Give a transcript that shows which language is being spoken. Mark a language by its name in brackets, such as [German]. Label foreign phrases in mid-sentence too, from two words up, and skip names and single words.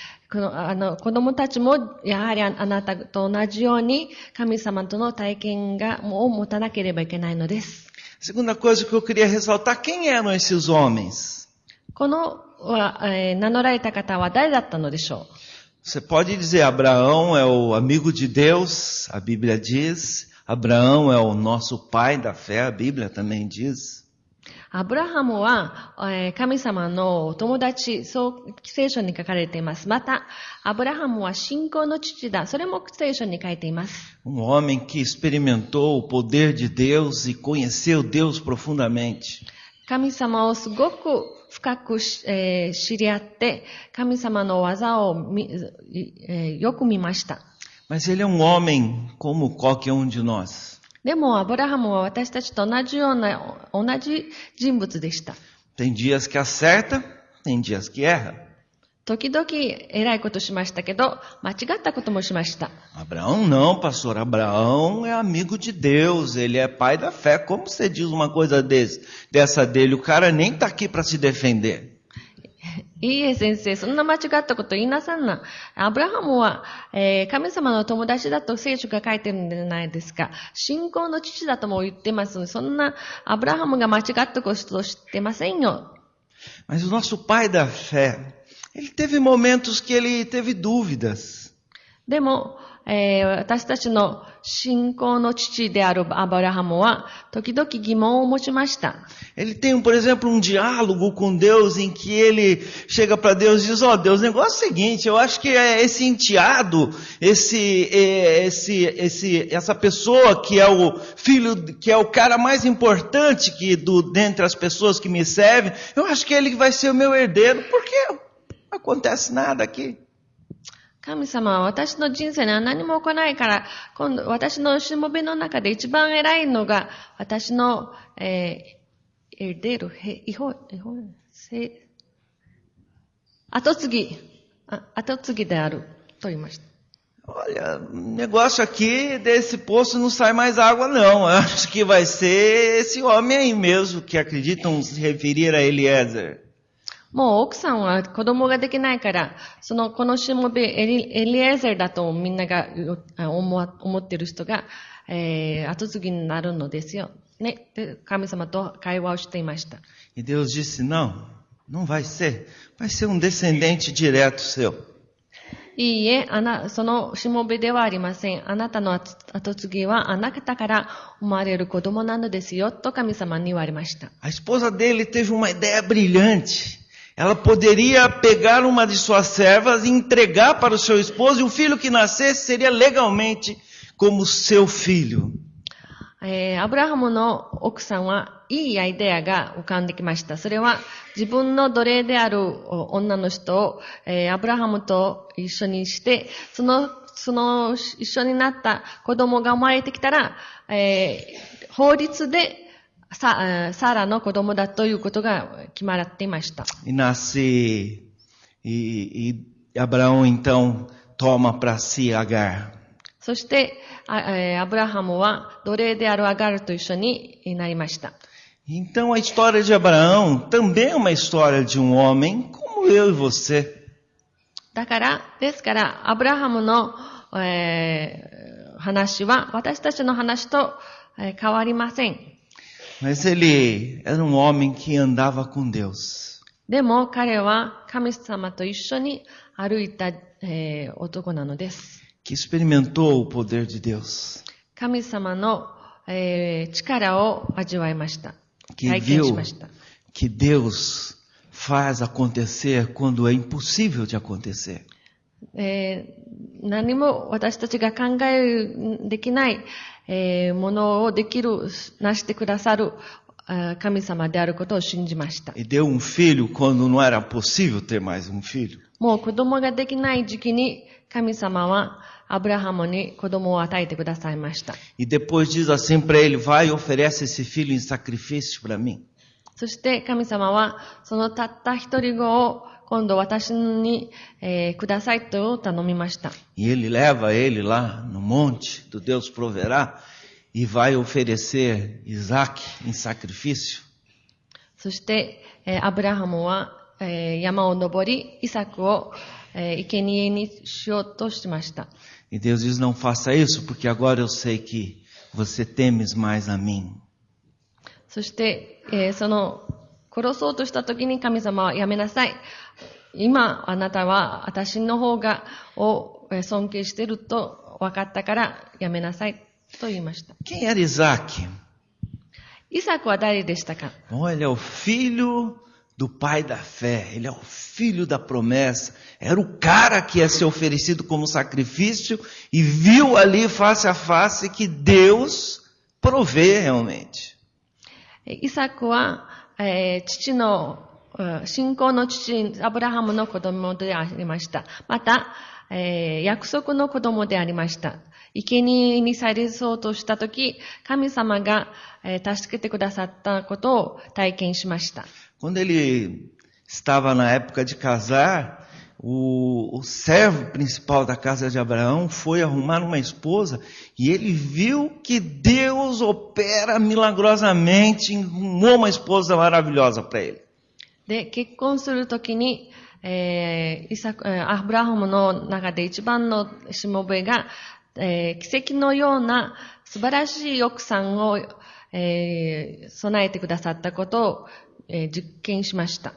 [Japanese] 子供たちもやはりあなたと同じように神様との体験を持たなければいけないのです。 [Portuguese] Segunda coisa que eu queria ressaltar, quem eram esses homens? [Japanese] この、名乗られた方は誰だったのでしょう? [Portuguese] Você pode dizer, Abraão é o amigo de Deus, a Bíblia diz. Abraão é o nosso pai da fé, a Bíblia também diz. [Japanese] アブラハムは、神様の友達、そう聖書に書かれています。また、アブラハムは信仰の父だ。それも聖書に書いています。 [Portuguese] Homem que experimentou o poder de Deus e conheceu Deus profundamente. [Japanese] 神様をすごく深く、知り合って、神様の技をよく見ました。 [Portuguese] Mas ele é um homem como qualquer um de nós. [Japanese] でもアブラハムは私たちと同じ人物でした。 [Portuguese] Tem dias que acerta, tem dias que erra. [Japanese] 時々偉いことしましたけど、間違ったこともしました。 [Portuguese] Abraão não, pastor. Abraão é amigo de Deus, ele é pai da fé. Como você diz uma coisa dessa dele? O cara nem está aqui para se defender. [Japanese] いいえ先生、そんな間違ったこと言いなさんな。アブラハムは、神様の友達だと聖書が書いてるんじゃないですか。信仰の父だとも言ってますので、そんなアブラハムが間違ったことを知ってませんよ。 [Portuguese] Mas o nosso pai da fé, ele teve momentos que ele teve dúvidas. [Japanese] でも、私たちの信仰の父であるアブラハムは、時々疑問を持ちました。 [Portuguese] Ele tem, por exemplo, um diálogo com Deus em que ele chega para Deus e diz, ó Deus, o negócio é o seguinte, eu acho que esse enteado, essa pessoa que é o filho, que é o cara mais importante dentre as pessoas que me servem, eu acho que ele vai ser o meu herdeiro, porque não acontece nada aqui. [Japanese] 神様は私の人生には何も起こらないから、今度私のしもべの中で一番偉いのが、私の、後継ぎである、と言いました。 [Portuguese] Olha, o negócio aqui desse poço não sai mais água não, eu acho que vai ser esse homem aí mesmo, que acreditam se referir a Eliezer. [Japanese] もう奥さんは子供ができないから、このしもべエリエゼルだとみんなが思っている人が、後継ぎになるのですよ。ね。で、神様と会話をしていました。 [Portuguese] E Deus disse, não vai ser um descendente direto seu. [Japanese] いいえ、そのしもべではありません。あなたの後継ぎはあなたから生まれる子供なのですよ、と神様に言われました。 [Portuguese] A esposa dele teve uma ideia brilhante. Ela poderia pegar uma de suas servas e entregar para o seu esposo, e o filho que nascesse seria legalmente como seu filho. [Japanese] アブラハムの奥さんはいいアイデアが浮かんできました。それは自分の奴隷である女の人を、アブラハムと一緒にして、その一緒になった子供が生まれてきたら、法律でサラの子供だということが決まっていました。 [Portuguese] E Abraão então toma para si Agar. [Japanese] そして、アブラハムは奴隷であるアガルと一緒になりました。 [Portuguese] Então a história de Abraão também é uma história de um homem como eu e você. [Japanese] ですから、アブラハムの、話は私たちの話と、変わりません。 [Portuguese] Mas ele era um homem que andava com Deus. [Japanese] でも彼は神様と一緒に歩いた、男なのです。 [Portuguese] Que experimentou o poder de Deus. [Japanese] 神様の、力を味わいました。 [Portuguese] Que viu que Deus faz acontecer quando é impossível de acontecer. [Japanese] 何も私たちが考えできない、ものをなしてくださる神様であることを信じました。 [Portuguese] E deu um filho quando não era possível ter mais um filho. [Japanese] もう子供ができない時期に神様はアブラハムに子供を与えてくださいました。 [Portuguese] E depois diz assim para ele, vai e oferece esse filho em sacrifício para mim. [Japanese] そして神様はそのたった一人子を今度私に、くださいと頼みました。 [Portuguese] E ele leva ele lá no monte do Deus proverá e vai oferecer Isaac em sacrifício. [Japanese] そして、アブラハムは、山を登りイサクを、生贄にしようとしました。 E Deus diz, não faça isso porque agora eu sei que você temes mais a mim. そして、殺そうとした時に神様はやめなさい。今あなたは私の方を尊敬していると分かったからやめなさいと言いました。 [Portuguese] Quem era Isaac? [Japanese] イサクは誰でしたか？ [Portuguese] Bom, ele é o filho do pai da fé, ele é o filho da promessa, era o cara que ia ser oferecido como sacrifício e viu ali face a face que Deus provê realmente. [Japanese] イサクは、信仰の父、アブラハムの子供でありました。また、約束の子供でありました。生贄にされそうとしたとき、神様が、助けてくださったことを体験しました。 [Portuguese] Quando ele estava na época de casar, o servo principal da casa de Abraão foi arrumar uma esposa e ele viu que Deus opera milagrosamente e arrumou uma esposa maravilhosa para ele. [Japanese] で、結婚するときに、アブラハムの中で一番のしもべが、奇跡のような素晴らしい奥さんを、備えてくださったことを、実験しました。